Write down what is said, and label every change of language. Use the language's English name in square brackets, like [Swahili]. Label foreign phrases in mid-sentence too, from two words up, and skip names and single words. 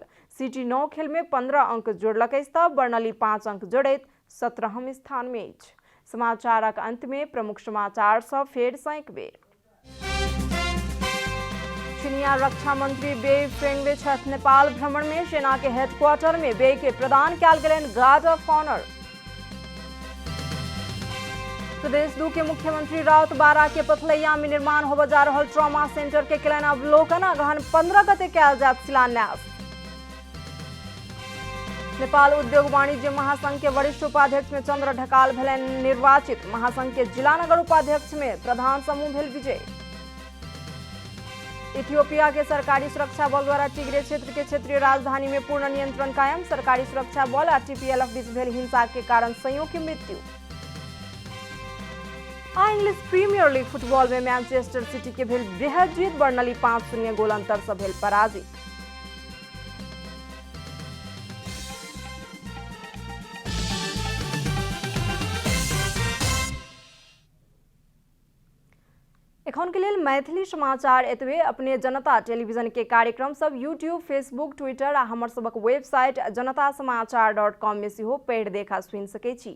[Maithili] सिटी 9 खेल में 15 अंक जोड़लक अछि तऽ बर्नली 5 अंक जोड़ैत 17वें स्थान में अछि। समाचारक अंत में प्रमुख समाचार सब फेर सँ एक बेर। चीनिया रक्षा मंत्री बेई फेंगवे छथि नेपाल भ्रमण में। सेना के हेडक्वार्टर में बेई के प्रदान कयल गेलनि [English] guard of honour. [Maithili] प्रदेश 2 के मुख्यमंत्री राउत बारा के पथलैया में निर्माण होबे जा रहल [English] trauma centre [Maithili] के केलनि अवलोकन। अगहन 15 गते कयल जायत शिलान्यास। नेपाल उद्योग वाणिज्य महासंघ के वरिष्ठ उपाध्यक्ष में चंद्र ढकाल भेलनि निर्वाचित। महासंघ के जिला नगर उपाध्यक्ष में प्रधान समूह भेल विजय। इथियोपिया के सरकारी सुरक्षा बल द्वारा टिग्रे क्षेत्र के क्षेत्रीय राजधानी में पूर्ण नियंत्रण कायम। सरकारी सुरक्षा बल और TPLF बीच भेल हिंसा के कारण संयों की मृत्यु। इंग्लिश प्रीमियर लीग फुटबॉल में मैनचेस्टर सिटी के भेल बृहद जीत। बर्नली 5-0 गोल अंतर से भेल पराजित। एखन के लिए मैथिली समाचार एतबे। अपने जनता टेलीविजन के कार्यक्रम सब यूट्यूब, फेसबुक, ट्विटर आ हमर सबक वेबसाइट janatasamaachar.com में सेहो पढ़ि देखा सुनि सकै छी।